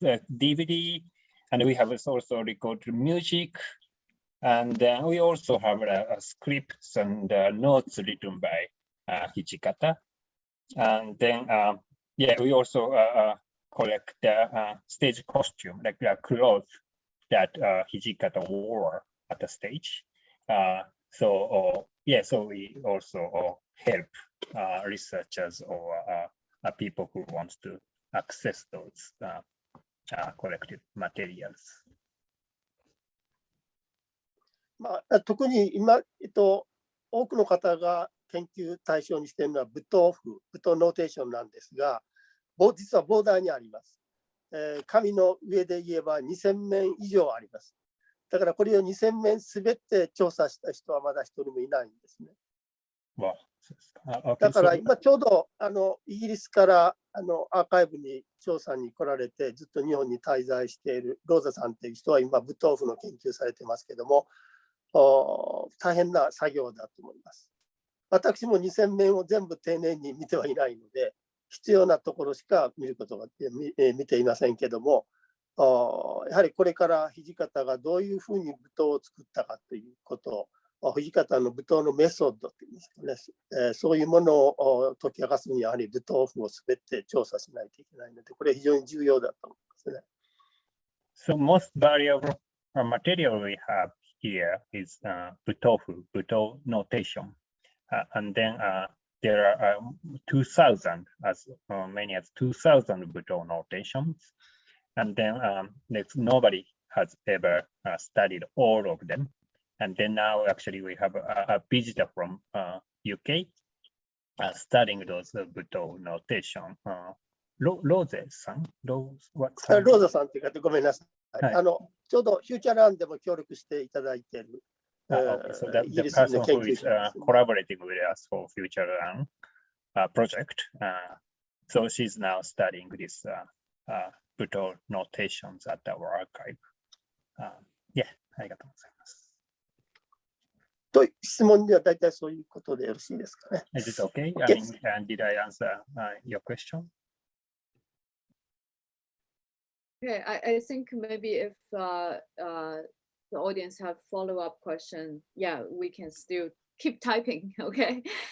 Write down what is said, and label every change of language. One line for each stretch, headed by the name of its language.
English: DVD, and we have also recorded music, and we also have scripts and notes written by Hijikata, and then we also collect stage costume, like clothes that Hijikata wore at the stage. So we also help researchers or people who want to access those collected materials.
Japanese: 特に今、多くの方が研究対象にしているのは舞踏譜、舞踏ノーテーションなんですが、実はボーダーにあります。紙の上で言えば2000面以上あります。だからこれを2000面すべて調査した人はまだ一人もいないんですね。
English: Wow.
Japanese: だから今ちょうどイギリスからアーカイブに調査に来られてずっと日本に滞在しているローザさんという人は今舞踏譜の研究されてますけども、大変な作業だと思います。私も2000面を全部丁寧に見てはいないので、必要なところしか見ていませんけども、やはりこれから土方がどういうふうに舞踏を作ったかということを、土方の舞踏のメソッドというんですかね、そういうものを解き明かすにはやはり舞踏譜をすべて調査しないといけないので、これ非常に重要だと思いますね。
English: So most valuable material we have here is butofu, buto notation, and then there are 2,000, as many as 2,000 buto notations, and then nobody has ever studied all of them. And then now actually we have a visitor from UK studying those buto notation.
Japanese: ローゼさんローザさんという方、ごめんなさい。はい、ちょうどフューチャーランでも協力していただいている。
English: So the person who is collaborating with us for Future Run project. So she's now studying this buto notations at our archive.
Japanese: Yeah, ありがとうございます。と質問では大体そういうことでよろしいですかね。
English: Is it okay? I mean, did I answer your question? Okay, I think maybe if the audience have follow-up question, yeah, we can still keep typing, okay?